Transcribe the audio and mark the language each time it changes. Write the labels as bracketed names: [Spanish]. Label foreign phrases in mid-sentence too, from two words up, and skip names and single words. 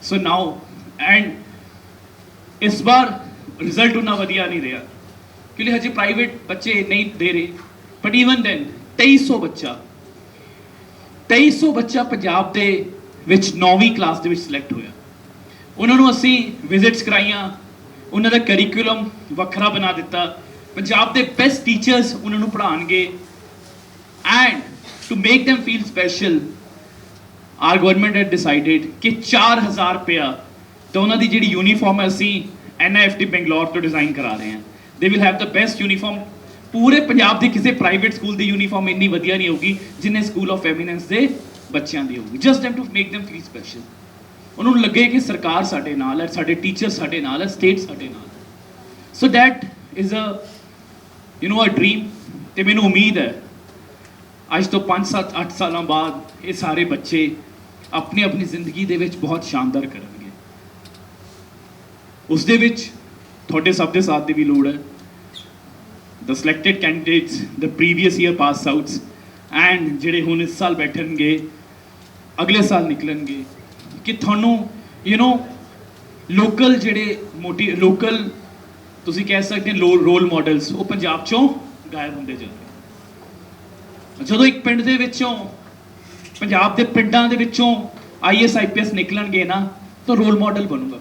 [English] so now and [Punjabi] ਇਸ ਵਾਰ ਰਿਜ਼ਲਟ ਉਨਾ ਵਧੀਆ ਨਹੀਂ ਰਿਹਾ ਕਿਉਂਕਿ ਹਜੇ ਪ੍ਰਾਈਵੇਟ ਬੱਚੇ ਨਹੀਂ ਦੇ ਰਹੇ, [English] but even then [Punjabi] 2300 ਬੱਚਾ ਪੰਜਾਬ ਦੇ ਵਿੱਚ 9ਵੀਂ ਕਲਾਸ ਦੇ ਵਿੱਚ ਸਿਲੈਕਟ ਹੋਇਆ। ਉਹਨਾਂ ਨੂੰ ਅਸੀਂ ਵਿਜ਼ਿਟਸ ਕਰਾਈਆਂ, ਉਹਨਾਂ ਦਾ ਕਰਿਕੂਲਮ ਵੱਖਰਾ ਬਣਾ ਦਿੱਤਾ। ਪੰਜਾਬ ਦੇ ਬੈਸਟ ਟੀਚਰਸ ਉਹਨਾਂ ਨੂੰ ਪੜ੍ਹਾਉਣਗੇ, [English] and to make them feel special, our government had decided [Punjabi] ਕਿ 4000 ਰੁਪਇਆ ਤਾਂ ਉਹਨਾਂ ਦੀ ਜਿਹੜੀ ਯੂਨੀਫਾਰਮ ਹੈ ਅਸੀਂ NIFT ਬੰਗਲੌਰ ਤੋਂ ਡਿਜ਼ਾਈਨ ਕਰਾ ਰਹੇ ਹਾਂ। [English] they will have the best uniform। [Punjabi] ਪੂਰੇ ਪੰਜਾਬ ਦੇ ਕਿਸੇ ਪ੍ਰਾਈਵੇਟ ਸਕੂਲ ਦੀ ਯੂਨੀਫਾਰਮ ਇੰਨੀ ਵਧੀਆ ਨਹੀਂ ਹੋਊਗੀ ਜਿੰਨੇ ਸਕੂਲ ਆਫ ਐਮੀਨੈਂਸ ਦੇ ਬੱਚਿਆਂ ਦੀ ਹੋਊਗੀ। [English] just to make them feel special। [Punjabi] ਉਹਨਾਂ ਨੂੰ ਲੱਗੇ ਕਿ ਸਰਕਾਰ ਸਾਡੇ ਨਾਲ ਹੈ, ਸਾਡੇ ਟੀਚਰ ਸਾਡੇ ਨਾਲ ਹੈ, ਸਟੇਟ ਸਾਡੇ ਨਾਲ ਹੈ। [English] so that is a dream. [Punjabi] ਤੇ ਮੈਨੂੰ ਉਮੀਦ ਹੈ ਅੱਜ ਤੋਂ 5-7-8 ਸਾਲਾਂ ਬਾਅਦ ਇਹ ਸਾਰੇ ਬੱਚੇ ਆਪਣੀ ਆਪਣੀ ਜ਼ਿੰਦਗੀ ਦੇ ਵਿੱਚ ਬਹੁਤ ਸ਼ਾਨਦਾਰ ਕਰਨਗੇ। ਉਸ ਦੇ ਵਿੱਚ ਤੁਹਾਡੇ ਸਭ ਦੇ ਸਾਥ ਦੀ ਵੀ ਲੋੜ ਹੈ। [English] the selected candidates, the previous year pass outs, and [Punjabi] ਜਿਹੜੇ ਹੁਣ ਇਸ ਸਾਲ ਬੈਠਣਗੇ, ਅਗਲੇ ਸਾਲ ਨਿਕਲਣਗੇ, ਕਿ ਤੁਹਾਨੂੰ ਲੋਕਲ ਜਿਹੜੇ ਲੋਕਲ ਤੁਸੀਂ ਕਹਿ ਸਕਦੇ ਹੋ [English] role models, [Punjabi] ਉਹ ਪੰਜਾਬ ਚੋਂ ਗਾਇਬ ਹੁੰਦੇ ਜਾਂਦੇ। ਜਦੋਂ ਇੱਕ ਪਿੰਡ ਦੇ ਵਿੱਚੋਂ, ਪੰਜਾਬ ਦੇ ਪਿੰਡਾਂ ਦੇ ਵਿੱਚੋਂ IAS IPS ਨਿਕਲਣਗੇ ਨਾ, ਤਾਂ [English] role model [Punjabi] ਬਣੂਗਾ।